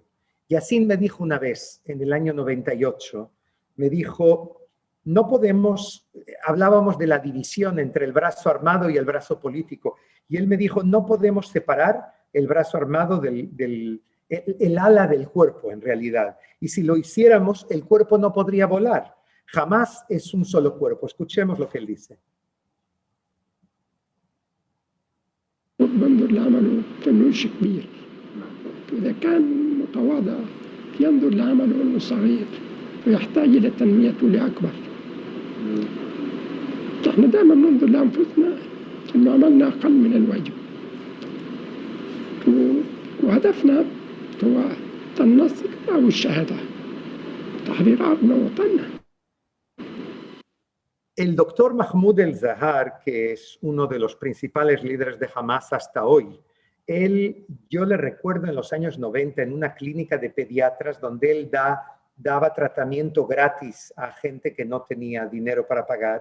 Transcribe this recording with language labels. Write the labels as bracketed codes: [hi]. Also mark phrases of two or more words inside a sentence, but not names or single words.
[es] Yassin me dijo una vez, en el año 98, me dijo, no podemos, hablábamos de la división entre el brazo armado y el brazo político, y él me dijo, no podemos separar el brazo armado el ala del cuerpo, en realidad. Y si lo hiciéramos, el cuerpo no podría volar. Jamás es un solo cuerpo. Escuchemos lo que él dice. [ar] بنظر لعمله كأنه شيء كبير، وإذا كان متواضع ينظر لعمله أنه صغير ويحتاج إلى تنميته لأكبر. نحن دائما ننظر لأنفسنا أنه عملنا أقل من الواجب، وهدفنا هو النصر أو الشهادة، تحرير أرضنا ووطننا. [es] El doctor Mahmoud el-Zahar, que es uno de los principales líderes de Hamás hasta hoy, yo le recuerdo en los años 90 en una clínica de pediatras donde él daba tratamiento gratis a gente que no tenía dinero para pagar.